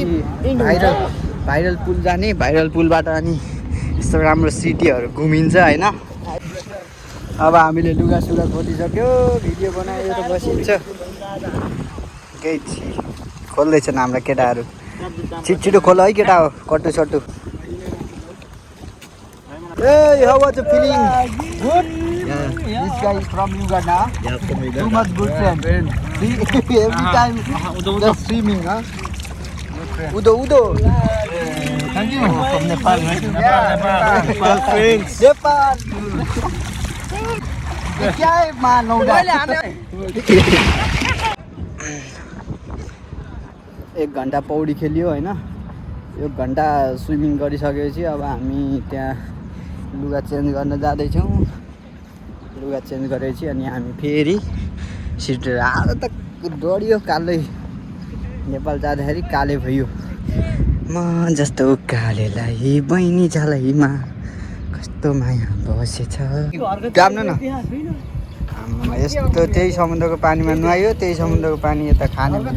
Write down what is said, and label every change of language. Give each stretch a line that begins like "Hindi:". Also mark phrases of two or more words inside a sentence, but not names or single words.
Nepali: भाइरल पुल जाने भाइरल पुलबाट अनि यस्तो राम्रो सिटीहरू घुमिन्छ होइन अब हामीले लुगासुगा खोलिसक्यो भिडियो बनाएर बसिन्छ केही खोल्दैछन् हाम्रा केटाहरू छिटो खोल है केटा हो कट्टु सट्टु
English: Hey, how was the feeling? Good. Yeah. This guy is from Uganda. Yeah, from Uganda. Too much good friend. See, every time just swimming, huh? Udo. Thank you. From Nepal, right? Nepal friends. Nepal.
Hindi: क्या है
Nepali: मान एक घन्टा पौडी खेल्यो होइन 1 घन्टा स्विमिङ गरिसकेपछि अब हामी त्यहाँ लुगा चेन्ज गर्न जाँदैछौँ लुगा चेन्ज गरेपछि अनि हामी फेरि सिटेर आज त डढियो कालै नेपाल जाँदाखेरि काले भयो म जस्तो कालेलाई बहिनी झालैमा कस्तो माया बसेछ जाम्नु न यस्तो त्यही समुद्रको पानीमा नुहायो त्यही समुद्रको पानी यता खाने